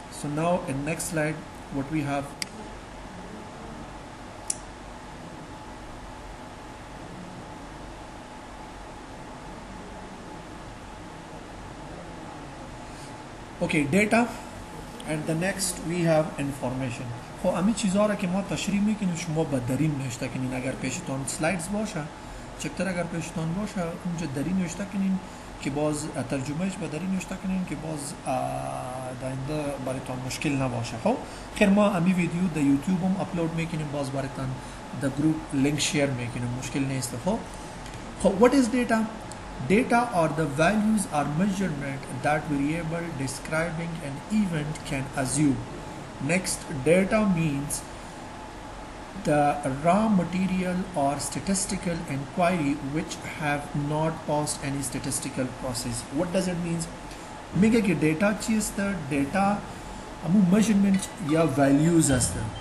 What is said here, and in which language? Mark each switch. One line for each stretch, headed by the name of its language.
English: So now in next slide what we have, okay, data and the next we have information.
Persian: خب همین چیزها را که ما تشریح میکنیم شما به درین نوشته کنین. اگر پیشتان سلایدز باشه چکتر اگر پیشتان باشه اونجا درین نوشته کنین که باز ترجمهش به درین نوشته کنین که باز داینده برایتان مشکل نباشه. خب خیر ما همین ویدیو در یوتیوب هم اپلود میکنیم باز برایتان در گروپ لینک شیر میکنیم مشکل نیست.
English: خب what is data? Data or the values or measurement that variable describing an event can assume. Next, data means the raw material or statistical inquiry which have not passed any statistical process. What does it mean?
Persian: میگه که data چی است؟ data همون measurement یا values است.